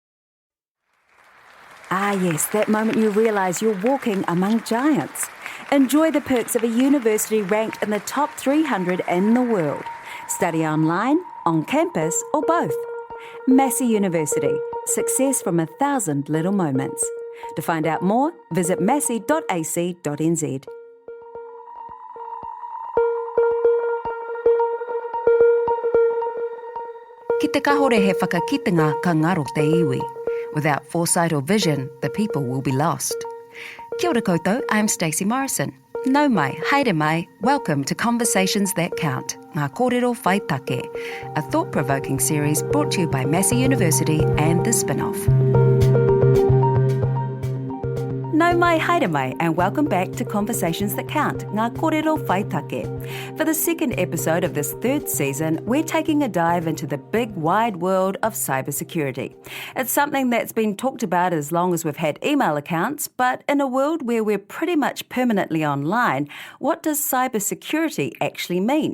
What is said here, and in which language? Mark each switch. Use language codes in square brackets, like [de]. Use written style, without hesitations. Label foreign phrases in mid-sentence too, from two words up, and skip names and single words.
[en] Ah yes, that moment you realise you're walking among giants. Enjoy the perks of a university ranked in the top 300 in the world. Study online, on campus, or both. Massey University. Success from 1,000 little moments. To find out more, visit massey.ac.nz. [mi] Ki te kahore he whakakitenga ka ngaro te iwi. [en] Without foresight or vision, the people will be lost. [mi] Kia ora koutou, [en] I'm Stacey Morrison. [mi] Nau mai, haere mai, [en] welcome to Conversations That Count, Ngā Kōrero Whai Take, a thought-provoking series brought to you by Massey University and The Spin-off. [mi] Nau mai, haere mai, [en] and welcome back to Conversations That Count, Ngā Kōrero Whai Take. For the second episode of this third season, we're taking a dive into the big, wide world of cybersecurity. It's something that's been talked about as long as we've had email accounts, but in a world where we're pretty much permanently online, what does cybersecurity actually mean?